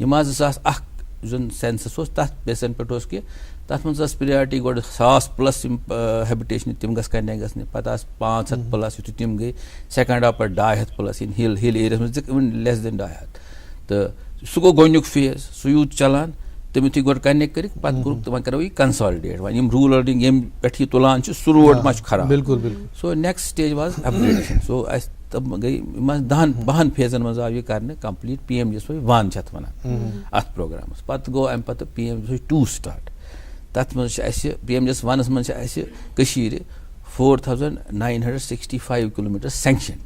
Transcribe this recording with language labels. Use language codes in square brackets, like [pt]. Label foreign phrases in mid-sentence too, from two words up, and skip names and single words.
[ks] یِم آز 2001 یُس زن سینسس اوس تتھ بیسن پٮ۪ٹھ اوس کہِ تتھ منٛز ٲس پریارٹی گۄڈٕ 1000+ یِم ہیبِٹیشنہٕ تِم گژھِ کنیکٹ گژھنہِ, پتہٕ آسہٕ 500+, یُتھُے تِم گٔے سیکنڈ آو پتہٕ 250+ اِن ہِل ایریاہس منٛز [en] even less than 200. [ks] تہٕ سُہ گوٚو گۄڈنیُک فیز, سُہ یوٗت چلان. تِم یُتھُے گۄڈٕ کنیکٹ کٔرِکھ پتہٕ کوٚرُکھ وۄنۍ کرو یہِ کنسالڈیٹ, وۄنۍ یِم روٗرل ییٚمہِ پٮ۪ٹھ یہِ تُلان چھِ سُہ روڈ ما چھُ خراب. بالکل بالکل. [en] so next stage was upgradation. [ks] سو اَسہِ تِم گٔے یِم 10 فیزن منٛز آو یہِ کرنہٕ کمپلیٖٹ. PMGSY 1 چھِ اتھ ونان اتھ پروگرامس. پتہٕ گوٚو امہِ پتہٕ PMGSY 2 سٹارٹ. تتھ منٛز چھِ اَسہِ PMGSY 1 منٛز چھِ اَسہِ کٔشیٖرِ 4965 [en] kilometre sanctioned.